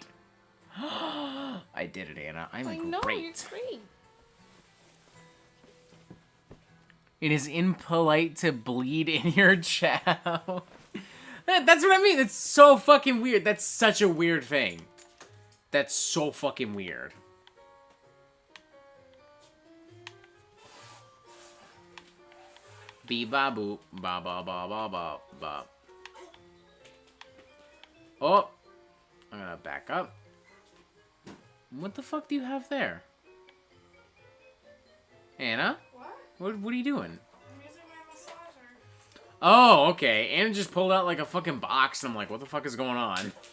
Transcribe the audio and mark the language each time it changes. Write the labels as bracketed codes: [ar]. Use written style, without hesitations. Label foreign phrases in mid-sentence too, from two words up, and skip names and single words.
[en] I did it, Anna. I'm great. You're great. It is impolite to bleed in your chow. That's what I mean. It's so fucking weird. That's such a weird thing. That's so fucking weird. Bee ba boop ba ba ba ba ba ba. Oh, I'm gonna back up. What the fuck do you have there? Anna? What are you doing? I'm using my massager. Oh, okay. Anna just pulled out like a fucking box and I'm like, what the fuck is going on?